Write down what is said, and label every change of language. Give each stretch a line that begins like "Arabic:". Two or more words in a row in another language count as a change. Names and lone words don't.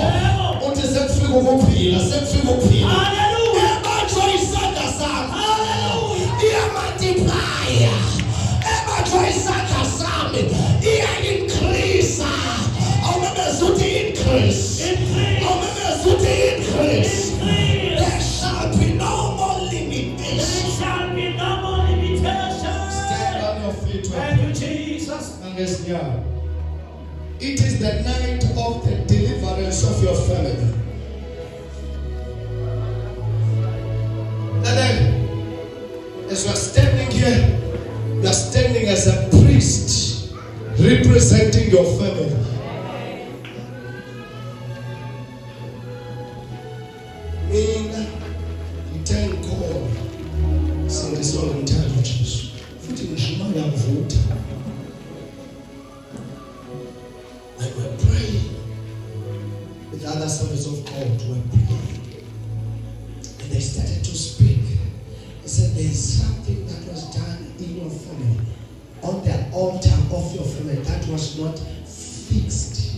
Zulu: Uthi sekufika ukuphila, sekufika ukuphila. Hallelujah. Ebanjwa isandla sakho. Hallelujah. Iyamultiply. Ebanjwa isandla sami iya-increase. Awumemeza ukuthi increase. Awumemeza ukuthi increase.
English: There shall be no more limitation. Stand on your feet. Thank you, Jesus. It is the night of the deliverance of your family. And then, as you are standing here, you are standing as a priest representing your family. Mina, thank God.
Zulu: Sindiswa ngomthando Jesu. Futhi ngishima ngiyavutha.
English: When we're praying with other servants of God, we're praying. And they started to speak. They said there is something that was done in your family, on the altar of your family, that was not fixed.